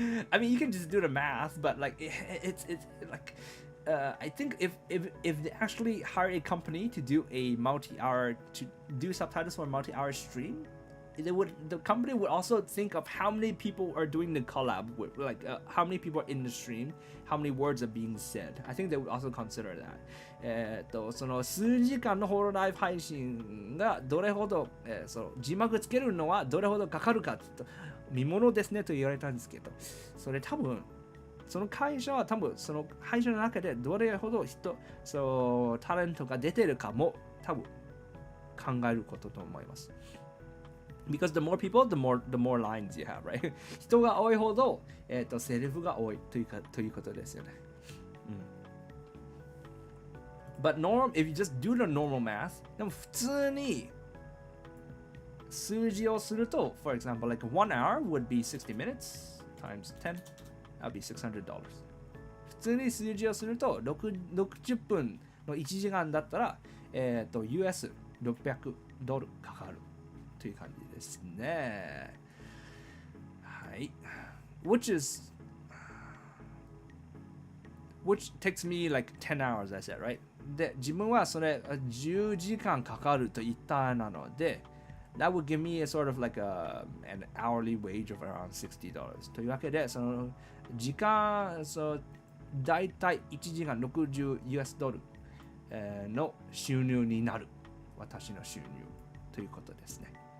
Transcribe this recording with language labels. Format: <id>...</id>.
<en>I mean, you can just do the math, but like it's like I think if they actually hire a company to do a multi-hour to do subtitles for a multi-hour stream, the company would also think of how many people are doing the collab with, like how many people are in the stream, how many words are being said. I think they would also consider that.</en> <ja>その数時間のホロライブ配信がどれほど、その字幕つけるのはどれほどかかるかと見ものですねと言われたんですけど、それ多分その会社は多分その会社の中でどれほどそのタレントが出てるかも多分考えることと思います。</ja> <en>Because the more people, the more lines you have, right?</en> <ja>人が多いほど、セリフが多いということですよね。</ja> <en>But if you just do the normal math,</en> <ja>でも普通に数字をすると、</ja> <en>for example, like 1 hour would be 60 minutes times 10, that would be $600. 普</en> <ja>通に数字をすると60分の1時間だったら、US600 ドルかかるという感じですね。はい。</ja> <en>which takes me like 10 hours, I said, right?</en> <ja>で、自分はそれ10時間かかると言ったなので、</ja> <en>that would give me a sort of like an hourly wage of around $60.</en> <ja>というわけで、その時間、だいたい1時間60 US ドルの収入になる。私の収入ということですね。</ja>